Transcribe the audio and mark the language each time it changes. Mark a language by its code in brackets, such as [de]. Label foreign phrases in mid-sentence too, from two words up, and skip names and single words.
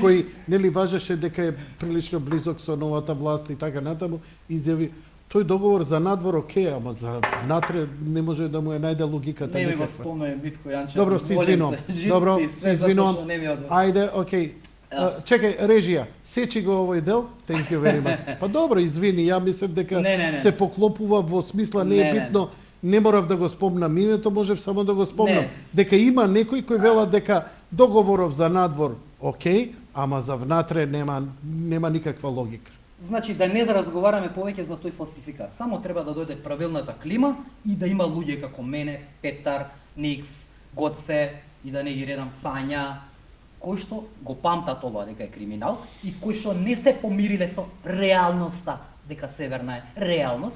[mk] кој нели важеше дека е прилично близок со новата власт и така натаму, изјави тој договор за надвор окей, ама за внатре не може да му е најде логиката Не ми го никаква. спомнува Митко Јанчев. Добро, се Молим извинувам. те, жив Добро, ти, се све затоа извинувам. што не ми одвор. Ајде, окей. Чекај, режија, сечи го овој дел. [en] Thank you very much. [mk] Па добро, извини, ја мислев дека Не. се поклопува во смисла не е Не. битно. Не морав да го спомнам името, можев само да го спомнам. Не. Дека има некои кои велат дека договоров за надвор окей, ама за внатре нема никаква логика. Значи да не разговараме повеќе за тој фалсификат. Само треба да дојде правилната клима и да има луѓе како мене, Петар, Никс, Гоце и да не ги редам Сања, кои што го памтат ова дека е криминал и кои што не се помириле со реалноста дека Северна е реалност.